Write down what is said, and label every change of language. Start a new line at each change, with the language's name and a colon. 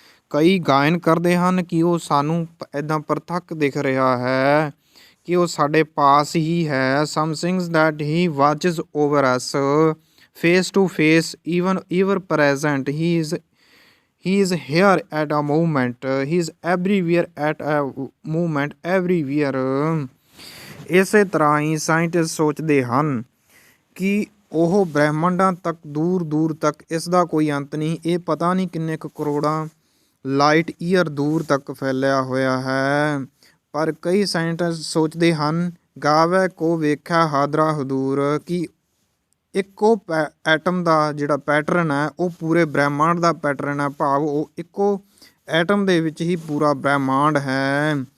Punjabi: ਕਈ ਗਾਇਨ ਕਰਦੇ ਹਨ ਕਿ ਉਹ ਸਾਨੂੰ ਇੱਦਾਂ ਪ੍ਰਤੱਖ ਦਿਖ ਰਿਹਾ ਹੈ, ਕਿ ਉਹ ਸਾਡੇ ਪਾਸ ਹੀ ਹੈ।
English: Some things that he watches over us face to face, even present. He is here at a moment. He is everywhere at a moment, everywhere.
Punjabi: ਇਸੇ ਤਰ੍ਹਾਂ ਹੀ ਸਾਇੰਟਿਸਟ ਸੋਚਦੇ ਹਨ ਕਿ ਉਹ ਬ੍ਰਹਿਮੰਡਾਂ ਤੱਕ ਦੂਰ ਦੂਰ ਤੱਕ ਇਸ ਦਾ ਕੋਈ ਅੰਤ ਨਹੀਂ, ਇਹ ਪਤਾ ਨਹੀਂ ਕਿੰਨੇ ਕੁ ਕਰੋੜਾਂ ਲਾਈਟ ਈਅਰ ਦੂਰ ਤੱਕ ਫੈਲਿਆ ਹੋਇਆ ਹੈ। ਪਰ ਕਈ ਸਾਇੰਟਿਸਟ ਸੋਚਦੇ ਹਨ ਗਾਵੇ ਕੋ ਵੇਖਿਆ ਹਾਦਰਾ ਹਦੂਰ, ਕਿ ਇੱਕੋ ਐਟਮ ਦਾ ਜਿਹੜਾ ਪੈਟਰਨ ਹੈ ਉਹ ਪੂਰੇ ਬ੍ਰਹਿਮੰਡ ਦਾ ਪੈਟਰਨ ਹੈ, ਭਾਵ ਉਹ ਇੱਕੋ ਐਟਮ ਦੇ ਵਿੱਚ ਹੀ ਪੂਰਾ ਬ੍ਰਹਿਮੰਡ ਹੈ।